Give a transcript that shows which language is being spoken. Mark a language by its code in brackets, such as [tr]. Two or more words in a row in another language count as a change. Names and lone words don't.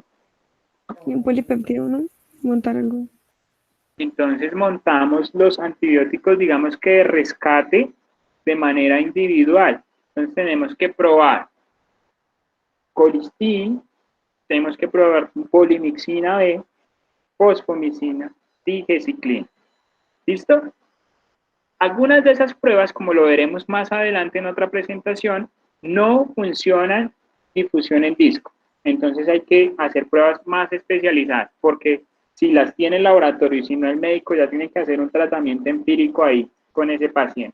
[es] Y un polipéptido, ¿no? Montar algo. Entonces montamos los antibióticos, digamos que de rescate de manera individual. Entonces tenemos que probar colistin, tenemos que probar polimixina B, fosfomicina, digeciclina. ¿Listo? Algunas de esas pruebas, como lo veremos más adelante en otra presentación, no funcionan difusión en disco. Entonces hay que hacer pruebas más especializadas, porque si las tiene el laboratorio y si no el médico, ya tiene que hacer un tratamiento empírico ahí con ese paciente.